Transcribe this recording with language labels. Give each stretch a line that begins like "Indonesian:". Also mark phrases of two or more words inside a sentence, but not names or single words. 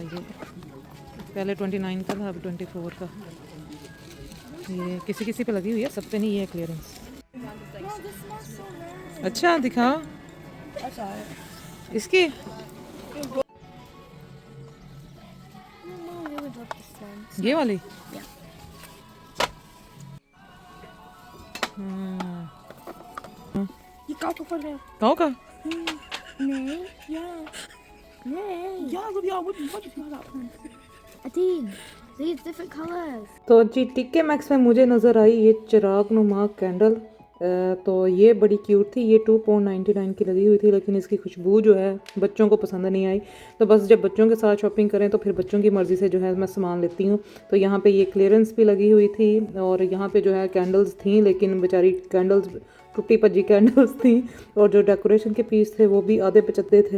Hindi: ये पहले 29 का था, अब 24 का। ये किसी किसी पे लगी हुई है, सब पे नहीं, ये क्लियरेंस। अच्छा दिखाओ इसकी। ये वाली
Dutch: Je koudt op een
Hindi: गाँव का।
Dutch: Nee, ja. Nee. Ja, so ja,
English: what you think about that? Adine, these different colors.
Hindi: तो जी टिक्के मैक्स में मुझे नज़र आई ये चिराग नुमा कैंडल। तो ये बड़ी क्यूट थी, ये 2.99 की लगी हुई थी, लेकिन इसकी खुशबू जो है बच्चों को पसंद नहीं आई। तो बस जब बच्चों के साथ शॉपिंग करें तो फिर बच्चों की मर्ज़ी से जो है मैं सामान लेती हूँ। तो यहाँ पे ये क्लियरेंस भी लगी हुई थी, और यहाँ पे जो है कैंडल्स थी, लेकिन बेचारी कैंडल्स टूटी पजी कैंडल्स थी, और जो डेकोरेशन के पीस थे वो भी आधे पचत्ते थे।